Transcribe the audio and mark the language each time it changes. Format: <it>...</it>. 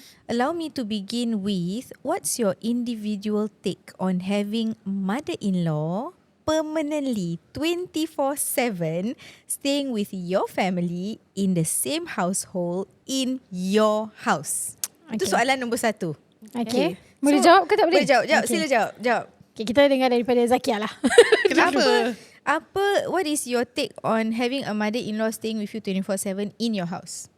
<en>Allow me to begin with, what's your individual take on having mother-in-law permanently 24/7 staying with your family in the same household in your house?</en> <ms>Itu Okay. soalan nombor 1. Okay. Boleh jawab ke tak boleh? Boleh jawab. Okay. Sila jawab. Okay, kita dengar daripada Zakia lah. Kenapa?</ms> <en>What is your take on having a mother-in-law staying with you 24/7 in your house?</en>